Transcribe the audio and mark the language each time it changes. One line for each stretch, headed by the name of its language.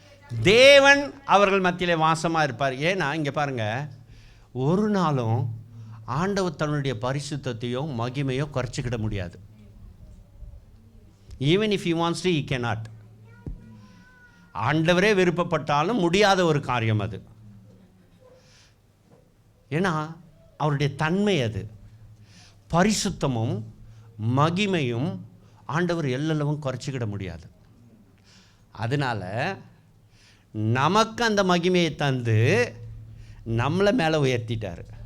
Tamil: தேவன் அவர்கள் மத்தியிலே வாசமாக இருப்பார். ஏன்னா இங்கே பாருங்கள், ஒரு நாளும் ஆண்டவர் தன்னுடைய பரிசுத்தத்தையோ மகிமையோ குறைச்சிக்கிட முடியாது.
English: Even if he wants to, he cannot.
Tamil: ஆண்டவரே விருப்பப்பட்டாலும் முடியாத ஒரு காரியம் அது. ஏன்னா அவருடைய தன்மை அது. பரிசுத்தமும் மகிமையும் ஆண்டவர் எல்லளவும் குறைச்சிக்கிட முடியாது. அதனால் நமக்கு அந்த மகிமையை தந்து நம்மளை மேலே உயர்த்திட்டார்.